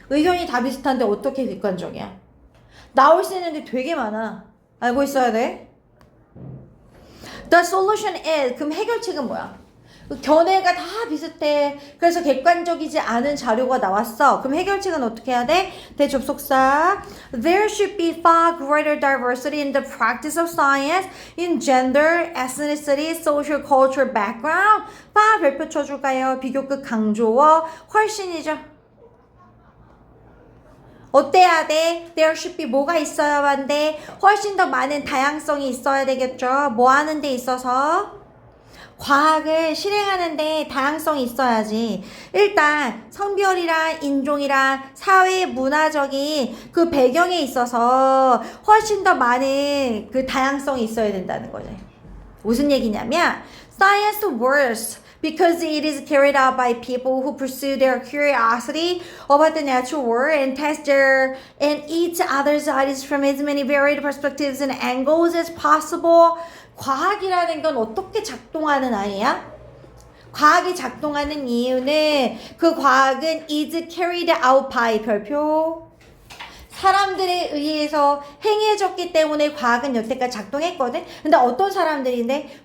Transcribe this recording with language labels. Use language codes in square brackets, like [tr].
[ko] 의견이 다 비슷한데 어떻게 객관적이야? 나올 수 있는 게 되게 많아. 알고 있어야 돼. [en] The solution is. [ko] 그럼 해결책은 뭐야? 견해가 다 비슷해. 그래서 객관적이지 않은 자료가 나왔어. 그럼 해결책은 어떻게 해야 돼? 대접속사. [en] There should be far greater diversity in the practice of science in gender, ethnicity, social, cultural background. [ko] far 별표 쳐줄까요? 비교급 강조어. 훨씬이죠. 어때야 돼? [en] There should be [ko] 뭐가 있어야 한대? 훨씬 더 많은 다양성이 있어야 되겠죠. 뭐 하는 데 있어서? 과학을 실행하는데 다양성이 있어야지. 일단 성별이랑 인종이랑 사회 문화적인 그 배경에 있어서 훨씬 더 많은 그 다양성이 있어야 된다는 거죠. 무슨 얘기냐면 [en] Science works because it is carried out by people who pursue their curiosity about the natural world and test their and each other's ideas from as many varied perspectives and angles as possible. [ko] 과학이라는 건 어떻게 작동하는 아이야? 과학이 작동하는 이유는 그 과학은 [en] is carried out by [ko] 별표 사람들에 의해서 행해졌기 때문에 과학은 여태까지 작동했거든. 근데 어떤 사람들인데?